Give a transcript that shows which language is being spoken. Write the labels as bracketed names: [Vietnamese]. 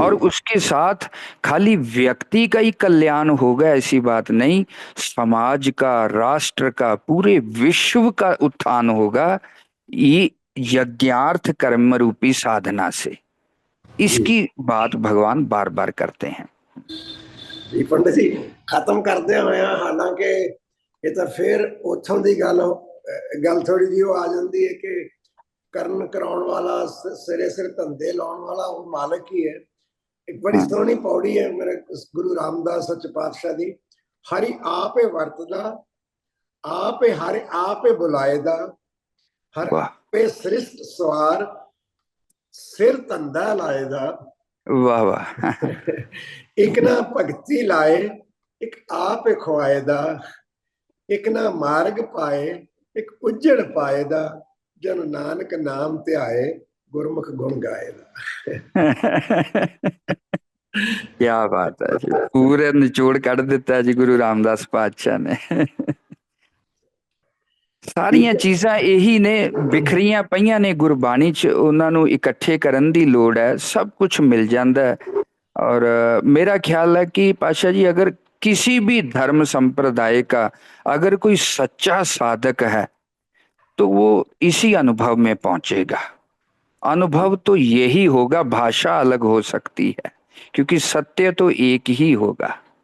[Hindi] और उसके साथ खाली व्यक्ति का ही कल्याण होगा ऐसी बात नहीं, समाज का, राष्ट्र का, पूरे विश्व का उत्थान होगा ये यज्ञार्थ कर्म रूपी साधना से। जी इसकी बात भगवान बार बार करते हैं। [Punjabi] ਜੀ ਪੰਡਿਤ ਜੀ, ਖਤਮ ਕਰਦੇ ਹੋਏ ਆ। ਹਾਲਾਂਕਿ ਇਹ ਤਾਂ ਫਿਰ ਉੱਥੋਂ ਦੀ ਗੱਲ ਥੋੜੀ ਜਿਹੀ ਉਹ ਆ ਜਾਂਦੀ ਹੈ ਕਿ ਕਰਨ ਕਰਾਉਣ ਵਾਲਾ, ਸਿਰੇ ਸਿਰ ਧੰਦੇ ਲਾਉਣ ਵਾਲਾ ਉਹ ਮਾਲਕ ਹੀ ਹੈ। ਇੱਕ ਬੜੀ हाँ, ਸੋਹਣੀ ਪੌੜੀ ਹੈ ਮੇਰੇ ਗੁਰੂ ਰਾਮਦਾਸ ਸੱਚ ਪਾਤਸ਼ਾਹ ਦੀ, ਹਰਿ ਆਪੇ ਵਰਤਦਾ, ਆਪੇ ਹਰਿ ਆਪੇ ਬੁਲਾਏਦਾ, ਹਰ वाह ਆਪੇ ਸ੍ਰਿਸ਼ਟ ਸਵਾਰ, ਸਿਰ ਧੰਦਾ ਲਾਏਦਾ। वाह वाह ਇੱਕ ਨਾ ਭਗਤੀ ਲਾਏ, ਇੱਕ ਆਪ ਖਵਾਏ ਦਾ, ਇੱਕ ਨਾ ਮਾਰਗ ਪਾਏ, ਇੱਕ ਉਜੜ ਪਾਏ ਦਾ, ਜਨ ਨਾਨਕ ਨਾਮ ਧਿਆਏ, ਗੁਰਮੁਖ ਗੁਣ गाए [Hindi] क्या बात है जी, पूरे निचोड़ [Punjabi] ਕੱਢ ਦਿੱਤਾ ਜੀ ਗੁਰੂ ਰਾਮਦਾਸ ਪਾਤਸ਼ਾਹ ਨੇ। ਸਾਰੀਆਂ ਚੀਜ਼ਾਂ ਇਹੀ ਨੇ, ਬਿਖਰੀਆਂ ਪਈਆਂ ਨੇ ਗੁਰਬਾਣੀ ਚ, ਉਹਨਾਂ ਨੂੰ ਇਕੱਠੇ ਕਰਨ ਦੀ ਲੋੜ ਹੈ, ਸਭ ਕੁਝ ਮਿਲ ਜਾਂਦਾ ਹੈ। [Hindi] और मेरा ख्याल है कि पाशा जी, अगर किसी भी धर्म संप्रदाय का अगर कोई सच्चा साधक है तो वो इसी अनुभव में पहुंचेगा। अनुभव तो यही होगा, भाषा अलग हो सकती है क्योंकि सत्य तो एक ही होगा।